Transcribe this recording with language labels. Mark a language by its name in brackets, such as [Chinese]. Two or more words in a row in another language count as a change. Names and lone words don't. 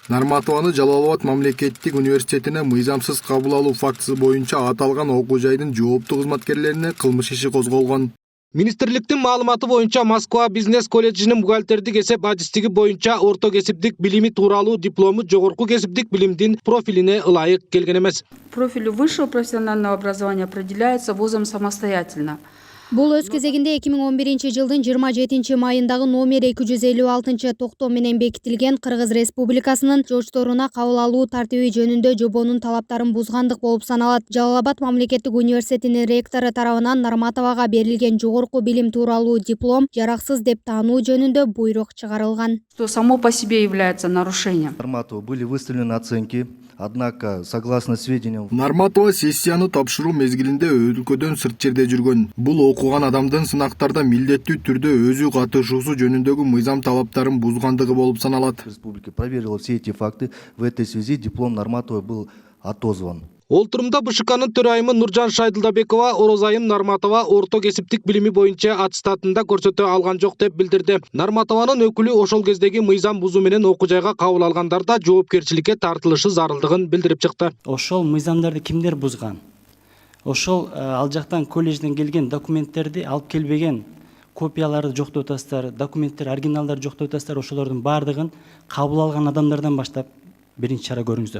[Kyrgyz] Нарматованы Жалал-Абад мамлекеттик университетине мыйзамсыз кабыл алуу фактысы боюнча аталган окуу жайдын жооптуу кызматкерлерине кылмыш иши козголгон. Министрликтин маалыматы боюнча Москва бизнес колледжинин бухгалтердик эсеп адистиги боюнча орто кесиптик билими тууралуу диплому жогорку кесиптик билимдин профилине ылайык келген эмес. [Russian] Профиль высшего профессионального образования определяется вузом самостоятельно. [Kyrgyz] Бул өз кезегинде 2011-жылдын 27 майындагы номер 256 токтом менен бекитилген Кыргыз Республикасынын жочторуна кабыл алуу тартиби жөнүндө жобонун талаптарын бузгандык болуп саналат. Жалал-Абад мамлекеттик университетинин ректору тарабынан Нарматовага берилген жогорку билим тууралуу диплом жараксыз деп таануу жөнүндө буйрук чыгарылган. [Russian] Что само по себе является нарушением. Нарматову были выставлены оценки. Однако, согласно сведениям... [Kyrgyz] Нарматова сессияны тапшыруу мезгилинде өлкөдөн сырт жерде жүргөн. Бул окуган адамдын сынактарда милдеттүү түрдө өзү катышуусу жөнүндөгү мыйзам талаптарын бузгандыгы болуп саналат. [Russian] Республика проверила все эти факты. В этой связи диплом Нарматовой был отозван. [Kyrgyz] Олтурумда БШКнын төрайымы Нуржан Шайдылдабекова Орозайым Нарматова орто кесиптик билими боюнча аттестатында көрсөтө алган жок деп билдирди. Нарматованын өкүлү ошол кездеги мыйзам бузуу менен окуу жайга кабыл алгандар да жоопкерчиликке тартылышы зарылдыгын билдирип чыкты. Ошол мыйзамдарды кимдер бузган? Ошол ал жактан колледжден келген документтерди алып келбеген, копияларды жоктоп атасыздар, документтер, оригиналдарды жоктоп атасыздар, ошолордун баардыгын кабыл алган адамдардан баштап биринчи чара көрүңүздөр.